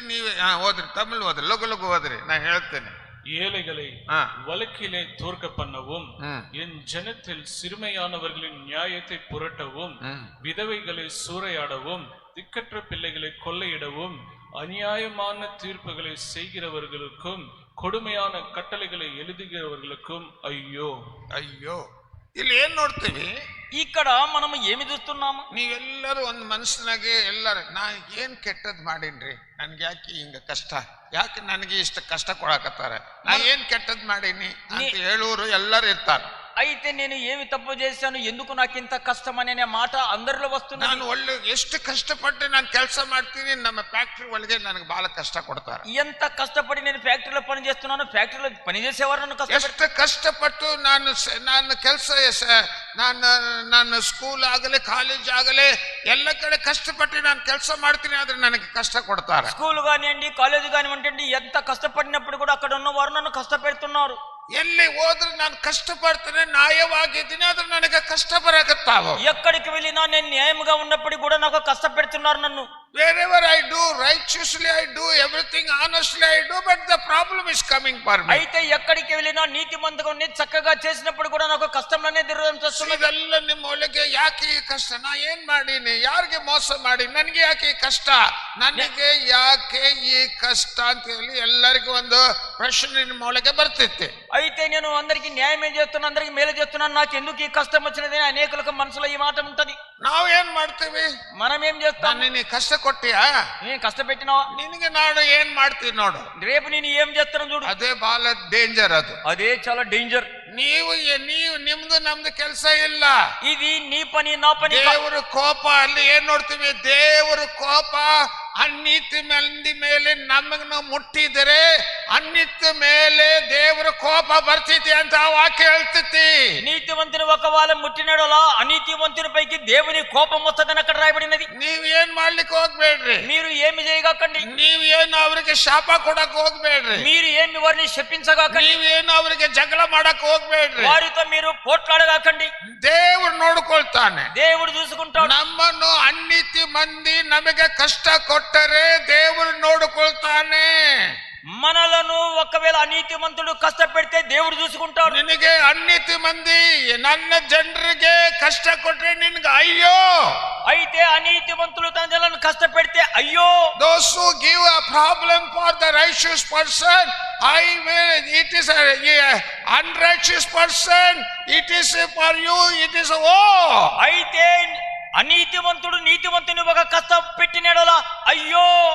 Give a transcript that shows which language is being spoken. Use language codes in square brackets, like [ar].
[kn] ನೀವೇ ಓದ್ರಿ, ತಮಿಳ್ ಓದ್ರಿ, ಲಘು ಲಘು ಓದ್ರಿ, ನಾ ಹೇಳ್ತೇನೆ. [ta] ஏழைகளை வழக்கிலே தோற்க பண்ணவும், என் ஜனத்தில் சிறுமையானவர்களின் நியாயத்தை புரட்டவும், விதவைகளை சூறையாடவும், திக்கற்ற பிள்ளைகளை கொள்ளையிடவும், அநியாயமான தீர்ப்புகளை செய்கிறவர்களுக்கும் கொடுமையான கட்டளைகளை எழுதுகிறவர்களுக்கும் ஐயோ [kn] ಅಯ್ಯೋ. ಇಲ್ಲಿ ಏನ್ ನೋಡ್ತೀವಿ? [te] ఇక్కడ మనం ఏమి చూస్తున్నాము? [kn] ನೀವೆಲ್ಲರೂ ಒಂದು ಮನಸ್ಸಿನಾಗೆ ಎಲ್ಲರೂ ನಾ ಏನ್ ಕೆಟ್ಟದ್ ಮಾಡೀನ್ರಿ, ನನ್ಗೆ ಯಾಕೆ ಹಿಂಗ ಕಷ್ಟ, ಯಾಕೆ ನನಗೆ ಇಷ್ಟ ಕಷ್ಟ ಕೊಡಕತ್ತಾರ, ನಾ ಏನ್ ಕೆಟ್ಟದ್ ಮಾಡೀನಿ ಅಂತ ಹೇಳೋರು ಎಲ್ಲರೂ ಇರ್ತಾರೆ. [te] అయితే నేను ఏమి తప్పు చేశాను, ఎందుకు నాకు ఇంత కష్టం అనే మాట అందరిలో వస్తుంది. [kn] ನಾನು ಒಳ್ಳೆ ಎಷ್ಟು ಕಷ್ಟಪಟ್ಟು ನಾನು ಕೆಲಸ ಮಾಡ್ತೀನಿ, ನಮ್ಮ ಫ್ಯಾಕ್ಟ್ರಿ ಒಳಗೆ ನನಗೆ ಬಹಳ ಕಷ್ಟ ಕೊಡ್ತಾರೆ. [te] ఎంత కష్టపడి నేను ఫ్యాక్టరీలో పని చేస్తున్నాను, ఫ్యాక్టరీలో పని చేసేవారు నన్ను [kn] ಎಷ್ಟು ಕಷ್ಟಪಟ್ಟು ನಾನು ಕೆಲಸ, ನಾನು ಸ್ಕೂಲ್ ಆಗಲಿ ಕಾಲೇಜ್ ಆಗಲಿ ಎಲ್ಲ ಕಡೆ ಕಷ್ಟಪಟ್ಟು ನಾನು ಕೆಲಸ ಮಾಡ್ತೀನಿ, ಆದ್ರೆ ನನಗೆ ಕಷ್ಟ ಕೊಡ್ತಾರೆ. [te] స్కూల్ కానివ్వండి, కాలేజ్ కానివ్వండి, ఎంత కష్టపడినప్పుడు కూడా అక్కడ ఉన్న వారు నన్ను కష్టపెడుతున్నారు. [kn] ಎಲ್ಲಿ ಹೋದ್ರೆ ನಾನು ಕಷ್ಟಪಡ್ತೇನೆ, ನ್ಯಾಯವಾಗಿದ್ದೀನಿ, ಆದ್ರೆ ನನಗೆ ಕಷ್ಟ ಬರಕತ್ತಾವ. [te] ఎక్కడికి వెళ్ళినా నేను న్యాయంగా ఉన్నప్పుడు కూడా నాకు కష్టపెడుతున్నారు నన్ను. [en] wherever I do righteously, I do everything honestly, I do, but the problem is coming for me. [te] అయితే ఎక్కడికి వెళ్ళినా నీతిమంతుగా నేను చక్కగా చేసినప్పుడు కూడా నాకు కష్టం అనేది ఎదురొస్తుంది. [kn] ಇದೆಲ್ಲ ನಿಮ್ಮ ಒಳಗೆ ಯಾಕೆ ಈ ಕಷ್ಟ, ನಾ ಏನ್ ಮಾಡೀನಿ, ಯಾರಿಗೆ ಮೋಸ ಮಾಡಿ, ನನಗೆ ಯಾಕೆ ಈ ಕಷ್ಟ, ನನಗೆ ಯಾಕೆ ಈ ಕಷ್ಟ ಅಂತ ಹೇಳಿ ಎಲ್ಲರಿಗೂ ಒಂದು ಪ್ರಶ್ನೆ ನಿಮ್ಮ ಒಳಗೆ ಬರ್ತಿತ್ತೆ. [te] అయితే నేను అందరికి న్యాయం చేస్తున్నా, అందరికి మేలు చేస్తున్నాను, నాకు ఎందుకు ఈ కష్టం వచ్చినది అనేకులకు మనసులో ఈ మాట ఉంటది. [kn] ನಾವು ಏನ್ ಮಾಡ್ತೀವಿ? [te] మనం ఏం చేస్తాం? [kn] ನೀನು ಕಷ್ಟ ಕೊಟ್ಟಿಯಾ, [te] నేను కష్టపెట్టినావా, [kn] ನಿನಗೆ ನಾನು ಏನ್ ಮಾಡ್ತೀನಿ ನೋಡು, [te] రేపు నేను ఏం చేస్తాను చూడు. [kn] ಅದೇ ಬಹಳ ಡೇಂಜರ್. ಅದೇ [te] చాలా డేంజర్. [kn] ನೀವು ನಿಮ್ದು ನಮ್ದು ಕೆಲಸ ಇಲ್ಲ, [te] ఇది నీ పని నా పని. [kn] ದೇವರ ಕೋಪ ಅಲ್ಲಿ ಏನ್ ನೋಡ್ತೀವಿ? ದೇವರ ಕೋಪ ಅನ್ನಿತಿ ಮಂದಿ ಮೇಲೆ ನಮಗ್ ಮುಟ್ಟಿದರೆ ಅನ್ನಿತಿ ಮೇಲೆ ದೇವರ ಕೋಪ ಬರ್ತೈತಿ ಅಂತ ವಾಕ್ಯ ಹೇಳ್ತೈತಿ. [te] నీతివంతుని ఒకవేళ ముట్టినడలా అనీతివంతుని పైకి దేవుని కోపం వస్తుందని అక్కడ రాయబడినది. [kn] ನೀವ್ ಏನ್ ಮಾಡ್ಲಿಕ್ಕೆ ಹೋಗ್ಬೇಡ್ರಿ, [te] మీరు ఏమి చేయగాకండి, [kn] ನೀವೇನು ಅವ್ರಿಗೆ ಶಾಪ ಕೊಡಕ್ ಹೋಗ್ಬೇಡ್ರಿ, [te] మీరు ఏమి వారిని శపించగాకండి, [kn] ನೀವೇನು ಅವ್ರಿಗೆ ಜಗಳ ಮಾಡಕ್ ಹೋಗ್ಬೇಡ್ರಿ, [te] వారితో మీరు పోట్లాడగాకండి. [kn] ದೇವ್ರು ನೋಡ್ಕೊಳ್ತಾನೆ, [te] దేవుడు చూసుకుంటాడు. [kn] ನಮ್ಮನ್ನು ಅನ್ನಿತಿ ಮಂದಿ ನಮಗೆ ಕಷ್ಟ ಕೊಟ್ಟರೆ ದೇವರು ನೋಡಿಕೊಳ್ತಾನೆ. [te] మనలను ఒకవేళ అనీతిమంతుడు కష్టపెడితే దేవుడు చూసుకుంటాడు. [kn] ನಿನಗೆ ಅನ್ನಿತಿ ಮಂದಿ ನನ್ನ ಜನರಿಗೆ ಕಷ್ಟ ಕೊಟ್ರೆ ನಿನ್ಗೆ ಅಯ್ಯೋ. [te] అయితే అనీతిమంతులు తన జనులను కష్టపెడితే అయ్యో. [en] Those who give a problem for the righteous person, it is a unrighteous person, it is for you, it is [te] అయితే అనీతివంతుడు నీతివంతుని ఒక కష్టం పెట్టినడలా అయ్యో.